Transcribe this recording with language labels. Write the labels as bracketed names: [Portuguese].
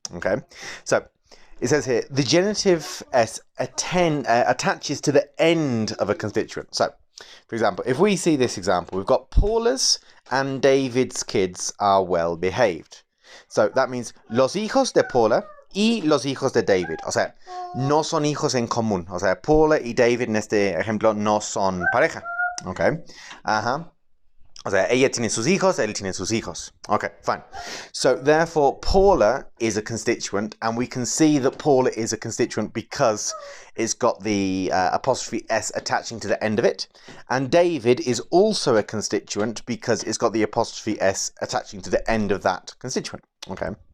[English] Okay, so it says here, the genitive s attaches to the end of a constituent. So, for example, if we see this example, we've got Paula's and David's kids are well behaved. So that means [Spanish] los hijos de Paula y los hijos de David. O sea, no son hijos en común. O sea, Paula y David en este ejemplo no son pareja. Okay. Ajá. O sea, ella tiene sus hijos, él tiene sus hijos. [English] Okay, fine. So therefore, Paula is a constituent, and we can see that Paula is a constituent because it's got the apostrophe s attaching to the end of it. And David is also a constituent because it's got the apostrophe s attaching to the end of that constituent. Okay.